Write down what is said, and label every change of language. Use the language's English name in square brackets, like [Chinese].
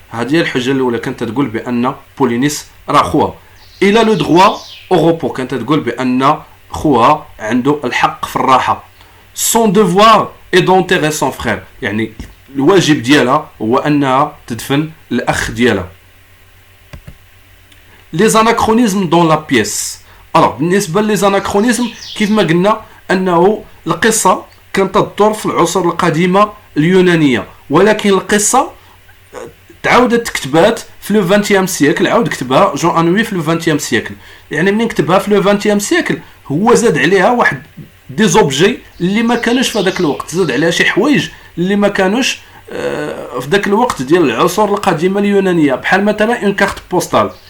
[Arabic] هذه الحجه الاولى كانت تقول بان بولينيس راه خوها. الى لو [French] droit au repos، [Arabic] كانت تقول بان خوها عنده الحق في الراحه. [French] son devoir est d'enterrer son frère، [Arabic] يعني الواجب ديالها هو انها تدفن الاخ ديالها. [French] les anachronismes dans la pièce. alors [Arabic] بالنسبه لي زاناكرونيزم كيف ما قلنا انه القصه كانت تدور في العصور القديمه اليونانيه، ولكن القصه تعاودت كتبات في [French] لو 20 سيكل، [Arabic] عاود كتبها جون انوي في لو 20 سيكل. يعني منين كتبها في لو 20 سيكل هو زاد عليها واحد [French] دي زوبجي [Arabic] اللي ما كانوش في هذاك الوقت، زاد عليها شي حوايج اللي ما كانوش في ذاك الوقت ديال العصور القديمه اليونانيه، بحال مثلا [French] اون كارت بوستال.